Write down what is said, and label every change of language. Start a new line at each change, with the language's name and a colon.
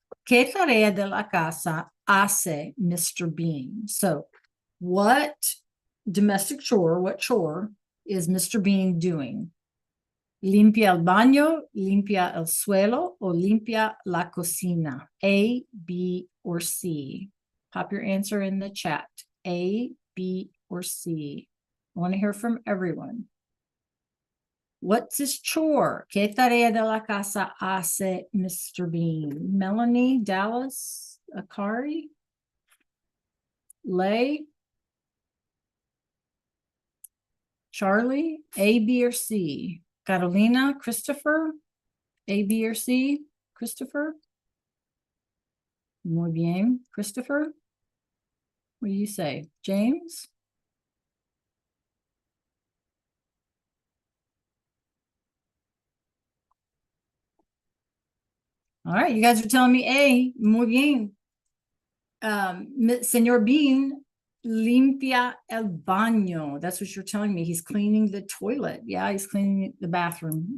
Spanish: ¿Qué tarea de la casa hace Mr. Bean?
English: So what domestic chore, what chore is Mr. Bean doing?
Spanish: Limpia el baño, limpia el suelo, o limpia la cocina?
English: A, B, or C? Pop your answer in the chat. A, B, or C? I want to hear from everyone. What's his chore?
Spanish: ¿Qué tarea de la casa hace Mr.
English: Bean? Melanie, Dallas, Akari, Lay, Charlie, A, B, or C? Carolina, Christopher, A, B, or C? Christopher?
Spanish: Muy bien,
English: Christopher. What do you say? James? All right, you guys are telling me A.
Spanish: Muy bien. Señor Bean, limpia el baño.
English: That's what you're telling me. He's cleaning the toilet. Yeah, he's cleaning the bathroom.